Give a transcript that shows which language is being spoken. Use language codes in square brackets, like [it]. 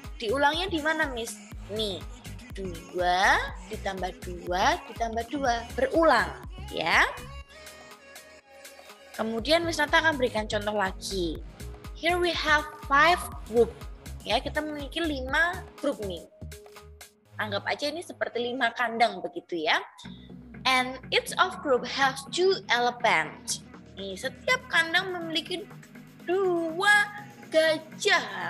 [id] Diulangnya di mana, Miss? Nih, 2 ditambah 2 ditambah 2 berulang, ya. Kemudian Miss Nata akan berikan contoh lagi. [en] Here we have 5 group. [id] Ya, kita memiliki 5 grup nih. Anggap aja ini seperti 5 kandang begitu ya. [en] And each of group has 2 elephants. [id] Nih, setiap kandang memiliki 2 gajah.